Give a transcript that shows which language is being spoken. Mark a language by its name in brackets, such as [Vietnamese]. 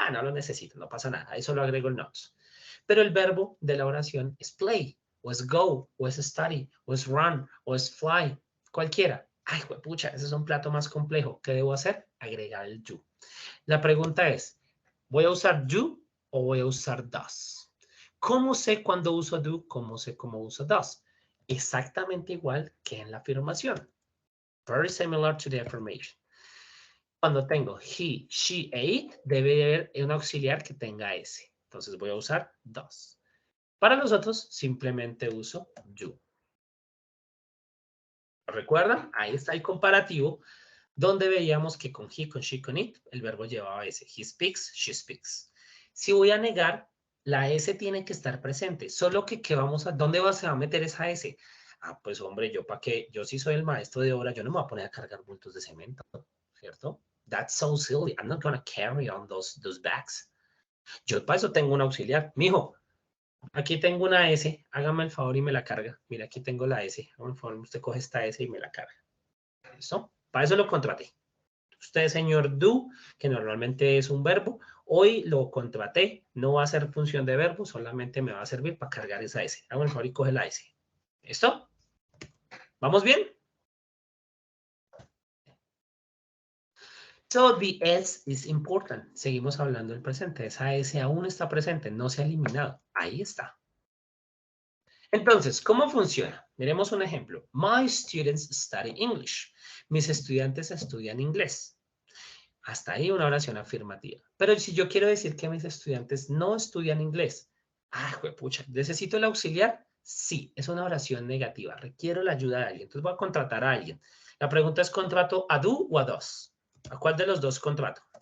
[Spanish] No lo necesito, no pasa nada. Ahí solo agrego el not. Pero el verbo de la oración es play, o es go, o es study, o es run, o es fly. Cualquiera. Ay, pucha, ese es un plato más complejo. ¿Qué debo hacer? Agregar el do. La pregunta es, ¿voy a usar do o voy a usar does? ¿Cómo sé cuándo uso do? ¿Cómo sé cómo uso does? Exactamente igual que en la afirmación. [English] Very similar to the affirmation. [Spanish] Cuando tengo he, she, ate, debe haber un auxiliar que tenga S. Entonces voy a usar does. Para los otros, simplemente uso do. ¿Recuerdan? Ahí está el comparativo donde veíamos que con he, con she, con it, el verbo llevaba S. [English] He speaks, she speaks. [Spanish] Si voy a negar, la S tiene que estar presente. Solo que, ¿dónde se va a meter esa S? Pues hombre, yo para qué, yo sí soy el maestro de obra, yo no me voy a poner a cargar bultos de cemento, ¿cierto? [English] That's so silly. I'm not going to carry on those bags. [Spanish] Yo para eso tengo un auxiliar. Mijo, aquí tengo una S, hágame el favor y me la carga. Mira, aquí tengo la S. Hágame el favor, usted coge esta S y me la carga. ¿Listo? Para eso lo contraté. Usted, señor do, que normalmente es un verbo, hoy lo contraté, no va a ser función de verbo, solamente me va a servir para cargar esa S. Hágame el favor y coge la S. ¿Listo? ¿Vamos bien? [English] So the S is important. [Spanish] Seguimos hablando del presente. Esa S aún está presente, no se ha eliminado. Ahí está. Entonces, ¿cómo funciona? Miremos un ejemplo. [English] My students study English. [Spanish] Mis estudiantes estudian inglés. Hasta ahí una oración afirmativa. Pero si yo quiero decir que mis estudiantes no estudian inglés, juepucha, ¿necesito el auxiliar? Sí, es una oración negativa. Requiero la ayuda de alguien. Entonces voy a contratar a alguien. La pregunta es, ¿contrato a do o a dos? ¿A cuál de los dos contrato?